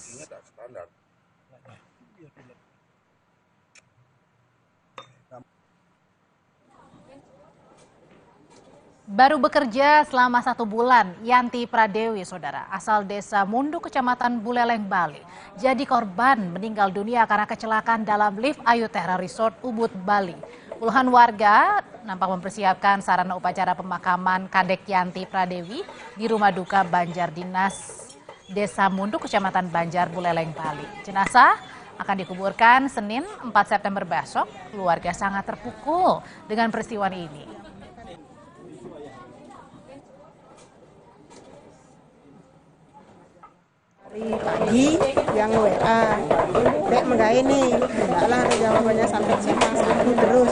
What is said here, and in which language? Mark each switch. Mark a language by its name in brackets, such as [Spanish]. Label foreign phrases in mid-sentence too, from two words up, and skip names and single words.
[Indonesian] Baru bekerja selama 1 bulan, Yanti Pradewi, saudara, asal desa Mundu, Kecamatan Buleleng, Bali, jadi korban meninggal dunia karena kecelakaan dalam lift Ayutera Resort Ubud, Bali. Puluhan warga nampak mempersiapkan sarana upacara pemakaman Kadek Yanti Pradewi di rumah duka Banjar Dinas Desa Munduk, Kecamatan Banjar Buleleng, Bali. Jenazah akan dikuburkan Senin 4 September besok. Keluarga sangat terpukul dengan peristiwa ini. Pagi yang WA, Dek menggak ini, tidaklah jawabannya sampai siang satu terus.